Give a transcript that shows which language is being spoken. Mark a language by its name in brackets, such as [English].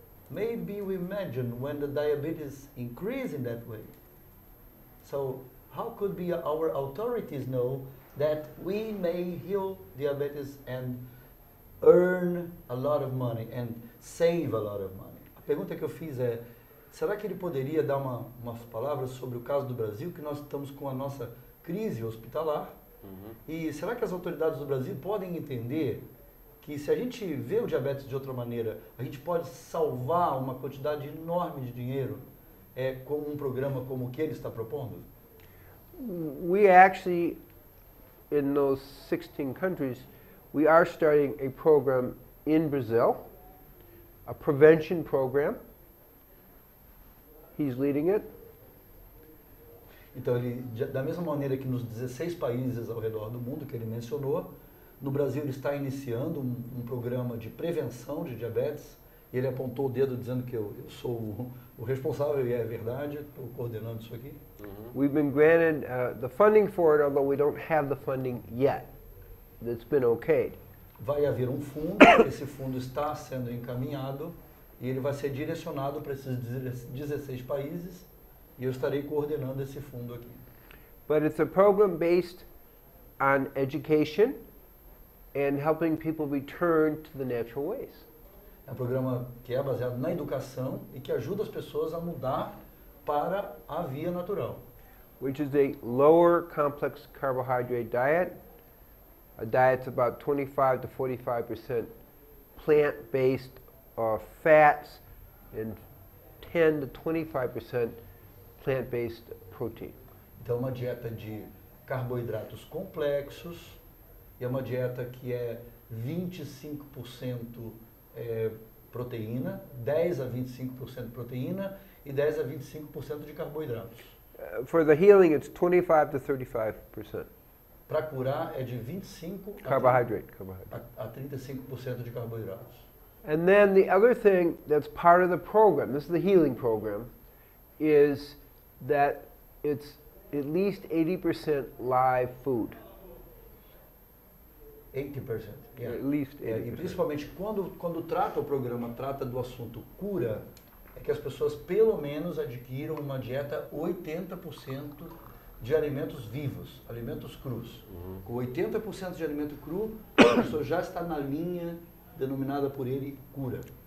[English] Maybe we imagine when the diabetes increase in that way. So how could be our authorities know that we may heal diabetes and earn a lot of money and save a lot of money? [Portuguese] A pergunta que eu fiz é, será que ele poderia dar umas palavras sobre o caso do Brasil, que nós estamos com a nossa crise hospitalar? E será que as autoridades do Brasil podem entender que se a gente vê o diabetes de outra maneira, a gente pode salvar uma quantidade enorme de dinheiro com um programa como o que ele está propondo? [English] We actually, in those 16 countries, we are starting a program in Brazil, a prevention program. He's leading it. [Portuguese] Então, da mesma maneira que nos 16 países ao redor do mundo que ele mencionou, no Brasil ele está iniciando um programa de prevenção de diabetes. E ele apontou o dedo dizendo que eu sou o responsável, e é verdade, estou coordenando isso aqui. [English] We've been granted the funding for it, although we don't have the funding yet. That's been okayed. [Portuguese] Vai haver um fundo, esse fundo está sendo encaminhado e ele vai ser direcionado para esses 16 países e eu estarei coordenando esse fundo aqui. [English] But it's a program based on education and helping people return to the natural ways. [Portuguese] É um programa que é baseado na educação e que ajuda as pessoas a mudar para a via natural. [English] Which is a lower complex carbohydrate diet. A diet's about 25 to 45% plant-based fats and 10 to 25% plant-based protein. [Portuguese] Então, uma dieta de carboidratos complexos e é uma dieta que é 25% proteína, 10 a 25% proteína e 10 a 25% de carboidratos. [English] For the healing, it's 25 to 35%. [Portuguese] Para curar é de 25 a 35% de carboidratos. [English] And then the other thing that's part of the program, this is the healing program, is that it's at least 80% live food. 80%. Yeah. At least 80%. [Portuguese] E principalmente quando trata o programa, trata do assunto cura, é que as pessoas pelo menos adquiram uma dieta 80% de alimentos vivos, alimentos crus. Com 80% de alimento cru, a pessoa já está na linha denominada por ele cura.